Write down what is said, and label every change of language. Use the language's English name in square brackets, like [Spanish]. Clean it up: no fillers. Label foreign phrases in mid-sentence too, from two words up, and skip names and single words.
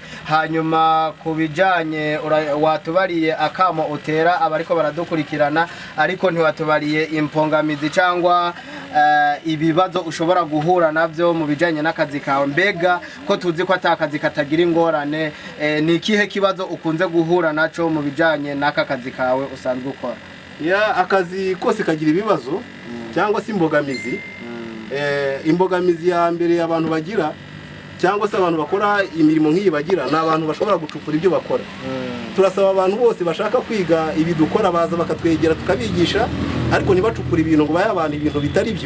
[Rundi] Hanyuma kubijanye watubariye akamo utera abariko baradukurikirana, ariko ntiwatubariye impongamizi cyangwa ibibazo ushobora guhura navyo mu bijanye n'akazi kawe. Mbega ko tuzi ko atakazi katagira ingorane, ni ikihe kibazo ukunze guhura naco mu bijanye n'aka kazi kawe usanzwe ukora? [Kinyarwanda] Akazi kose kagira ibibazo cyangwa se imbogamizi. Imbogamizi ya mbere abantu bagira cyangwa se abantu bakora imirimo nk'iyi bagira, ni abantu bashobora gucukura ibyo bakora. Turasaba abantu bose bashaka kwiga ibi dukora baza bakatwegera tukabigisha, ariko ntibacukura ibintu ngo baye abantu ibintu bitari byo.